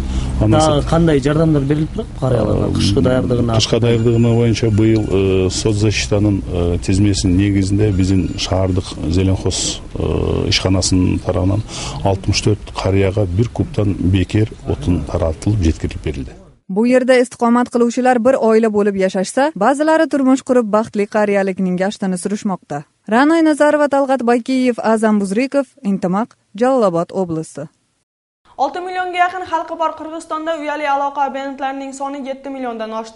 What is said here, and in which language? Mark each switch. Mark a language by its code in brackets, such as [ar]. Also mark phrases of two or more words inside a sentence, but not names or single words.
[ky] Дагы кандай жардамдар берилип турат карыяларга кышкы даярдыгына? Кышкы даярдыгына боюнча быйыл соцзащитанын тизмесинин негизинде биздин шаардык Зеленхоз ишканасынын тарабынан 64 карыяга 1 кубтан бекер отун таратылып жеткирилип берилди. [uz] Bu yerda istiqomat qiluvchilar bir oila bo'lib yashashsa, ba'zilari turmush qurib baxtli qariyalikning gashtini surishmoqda. Ra'noy Nazarova, Talg'at Baykiyev, Azam Buzrikov, Intimaq, Jalolobod oblasti. 6 millionga yaqin xalqi bor Qirg'izistonda uyali aloqa abonentlarining soni 7 milliondan oshdi.